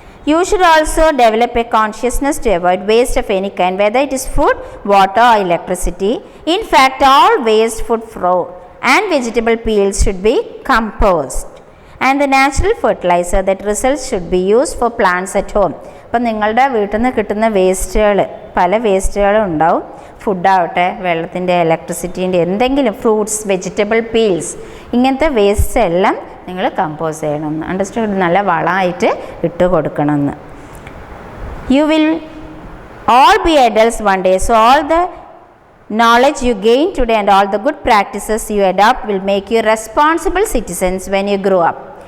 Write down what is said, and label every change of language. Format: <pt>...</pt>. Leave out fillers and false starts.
<en>You should also develop a consciousness to avoid waste of any kind, whether it is food, water or electricity. In fact, all waste food and vegetable peels should be compost, and the natural fertilizer that results should be used for plants at home.</en> <ml>അപ്പം നിങ്ങളുടെ വീട്ടിൽ നിന്ന് കിട്ടുന്ന വേസ്റ്റുകൾ, പല വേസ്റ്റുകളും ഉണ്ടാവും, ഫുഡാവട്ടെ, വെള്ളത്തിൻ്റെ, ഇലക്ട്രിസിറ്റീൻ്റെ, എന്തെങ്കിലും ഫ്രൂട്ട്സ്, വെജിറ്റബിൾ പീൽസ്, ഇങ്ങനത്തെ വേസ്റ്റ് എല്ലാം നിങ്ങൾ കമ്പോസ് ചെയ്യണമെന്ന്, അണ്ടർസ്റ്റാൻഡ്, നല്ല വളമായിട്ട് ഇട്ട് കൊടുക്കണമെന്ന്.</ml> <en>You will all be adults one day, so all the knowledge you gain today and all the good practices you adopt will make you responsible citizens when you grow up.</en>